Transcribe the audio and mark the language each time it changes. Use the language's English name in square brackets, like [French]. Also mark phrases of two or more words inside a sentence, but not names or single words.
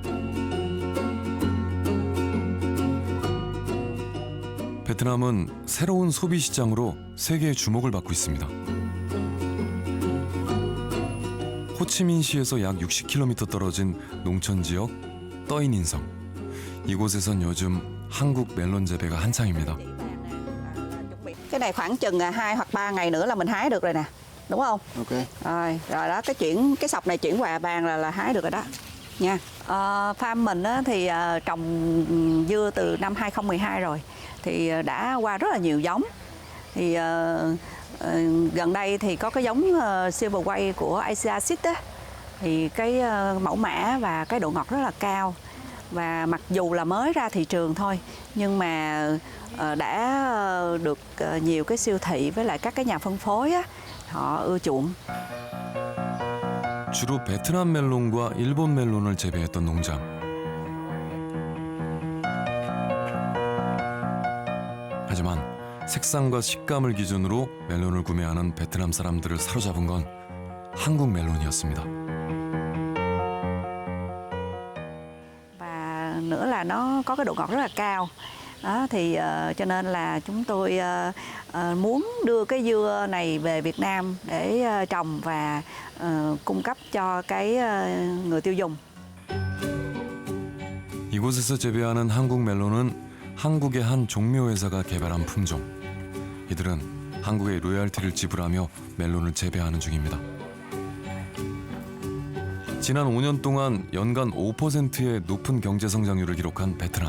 [Korean] 베트남은 새로운 소비 시장으로 세계의 주목을 받고 있습니다. 호치민시에서 약 60km 떨어진 농촌 지역 떠이닌성. 이곳에선 요즘 한국 멜론 재배가 한창입니다. [Vietnamese] Cái này khoảng chừng 2 hoặc 3 ngày nữa là mình hái được rồi nè, đúng không? Ok. Rồi đó, cái sọc này chuyển qua bàn là hái được rồi đó nha. Farm mình á, thì trồng dưa từ năm 2012 rồi, thì đã qua rất là nhiều giống. Thì gần đây thì có cái giống Silver Way của Asiatic á, thì cái mẫu mã và cái độ ngọt rất là cao. Và mặc dù là mới ra thị trường thôi, nhưng mà đã được nhiều cái siêu thị với lại các cái nhà phân phối á, họ ưa chuộng. [Korean] 주로 베트남 멜론과 일본 멜론을 재배했던 농장. 하지만 색상과 식감을 기준으로 멜론을 구매하는 베트남 사람들을 사로잡은 건 한국 멜론이었습니다. [Vietnamese] Và nữa là nó có cái độ ngọt rất là cao. Đó, thì cho nên là chúng tôi muốn đưa cái dưa này về Việt Nam để trồng và cung cấp cho cái người tiêu dùng. [Korean] 이곳에서 재배하는 한국 멜론은 한국의 한 종묘회사가 개발한 품종. 이들은 한국에 로열티를 지불하며 멜론을 재배하는 중입니다. 지난 5년 동안 연간 5%의 높은 경제 성장률을 기록한 베트남.